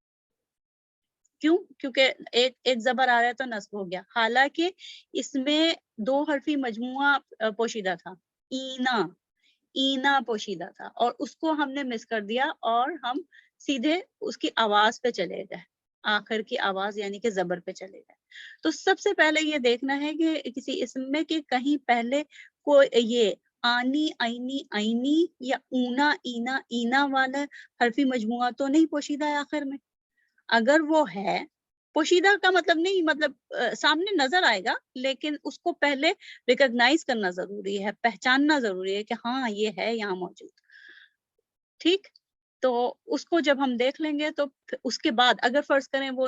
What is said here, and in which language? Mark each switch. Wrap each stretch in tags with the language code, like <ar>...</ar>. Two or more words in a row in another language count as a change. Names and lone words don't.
<ur>کیونکہ ایک زبر آ رہا ہے تو نصب ہو گیا، حالانکہ اس میں دو حرفی مجموعہ پوشیدہ تھا، اینا پوشیدہ تھا اور اس کو ہم نے مس کر دیا اور ہم سیدھے اس کی آواز پہ چلے گئے، آخر کی آواز یعنی کہ زبر پہ چلے گئے، تو سب سے پہلے یہ دیکھنا ہے کہ کسی اسم میں کہ کہیں پہلے کوئی یہ آنی، عینی، عینی یا اونا، اینا، اینا والا حرفی مجموعہ تو نہیں پوشیدہ ہے آخر میں، اگر وہ ہے پوشیدہ کا مطلب نہیں، مطلب سامنے نظر آئے گا لیکن اس کو پہلے ریکگنائز کرنا ضروری ہے، پہچاننا ضروری ہے کہ ہاں یہ ہے یہاں موجود، ٹھیک، تو اس کو جب ہم دیکھ لیں گے تو اس کے بعد اگر فرض کریں وہ</ur>